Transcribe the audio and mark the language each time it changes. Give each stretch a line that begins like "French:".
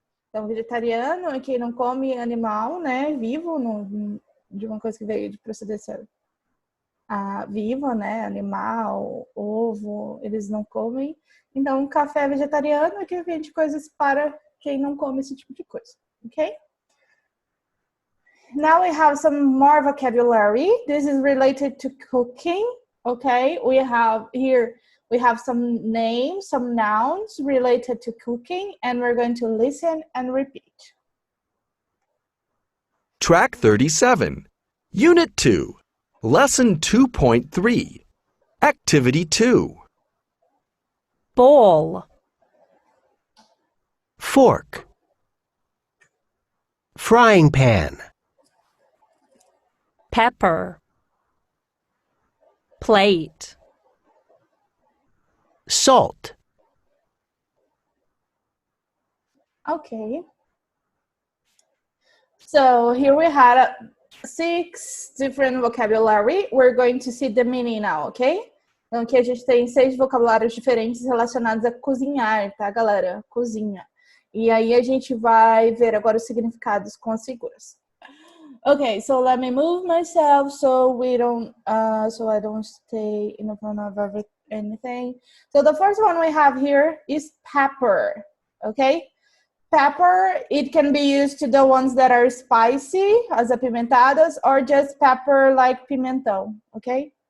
Portuguese: Então, vegetariano é quem não come animal, né, vivo, de uma coisa que veio de procedência viva, né, animal, ovo, eles não comem. Então, café vegetariano é que vende coisas para quem não come esse tipo de coisa, ok?
English: Now we have some more vocabulary. This is related to cooking. Okay, we have some names, some nouns related to cooking, and we're going to listen and repeat. Track 37, Unit 2, Lesson 2.3, Activity 2. Bowl, Fork. Frying pan. pepper, plate, Salt. Okay. So here we had 6 different vocabulary. We're going to see the meaning now, okay?
Portuguese: Então aqui a gente tem 6 vocabulários diferentes relacionados a cozinhar, tá, galera? Cozinha. E aí a gente vai ver agora os significados com as figuras.
English: Okay, so let me move myself so I don't stay in front of anything. So the first one we have here is pepper, okay? Pepper, it can be used to the ones that are spicy,
Portuguese: as apimentadas,
English: or just pepper like pimentão, okay?